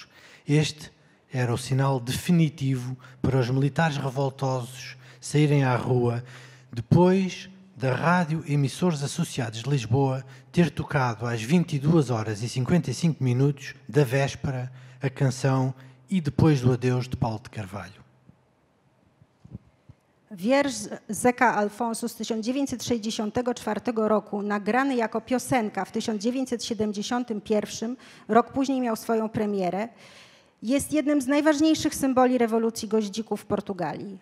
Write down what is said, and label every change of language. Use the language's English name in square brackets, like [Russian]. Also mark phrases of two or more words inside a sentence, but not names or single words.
[Portuguese] Este era o sinal definitivo para os militares revoltosos saírem à rua, depois da Rádio Emissores Associados de Lisboa ter tocado às 22h55 da véspera a canção E Depois do Adeus de Paulo de Carvalho. [Polish] Wiersz Zeca Alfonso z 1964 roku, nagrany jako piosenka w 1971, rok później miał swoją premierę, jest jednym z najważniejszych symboli rewolucji goździków w Portugalii.